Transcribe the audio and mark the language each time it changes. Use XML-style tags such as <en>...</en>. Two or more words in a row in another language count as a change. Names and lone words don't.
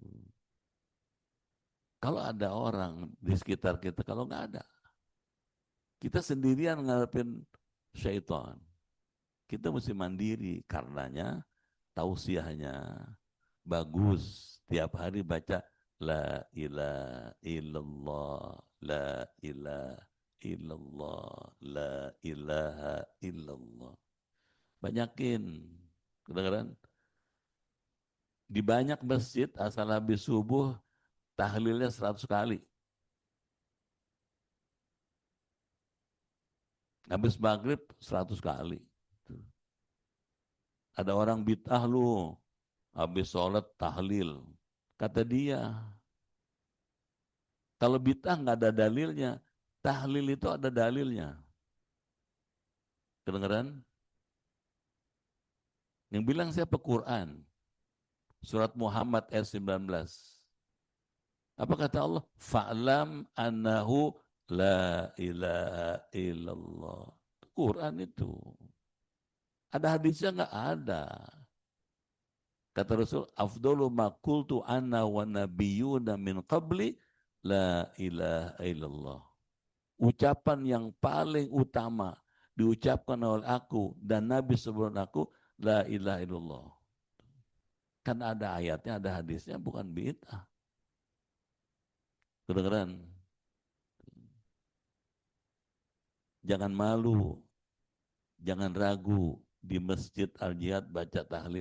<id>Kalau ada orang di sekitar kita, kalau nggak ada, Kita sendirian ngadepin syaitan. Kita mesti mandiri, karenanya tausiahnya bagus. Tiap hari baca</id> <ar>لا إله إلا الله، لا إله إلا الله، لا إله إلا الله.</ar> <id>Banyakin. Kedengaran? Di banyak masjid asal habis subuh tahlilnya 100 kali. Habis maghrib 100 kali. Ada orang bid'ah lu, habis sholat tahlil. Kata dia, kalau bid'ah nggak ada dalilnya, tahlil itu ada dalilnya. Kedengeran? Yang bilang siapa? Quran. Surat Muhammad ayat 19. Apa kata Allah?</id> <ar>فاعلم أنه لا إله إلا الله.</ar> <id>Quran itu. Ada hadisnya nggak ada. Kata Rasul,</id> <ar>أفضل ما قلت أنا والنبيون من قبلي لا إله إلا الله.</ar> <id>Ucapan yang paling utama diucapkan oleh aku dan Nabi sebelum aku,</id> <ar>لا إله إلا الله.</ar> <id>Kan ada ayatnya, ada hadisnya, bukan bid'ah. Kedengeran? Jangan malu, jangan ragu di Masjid Al-Jihad baca tahlil.</id>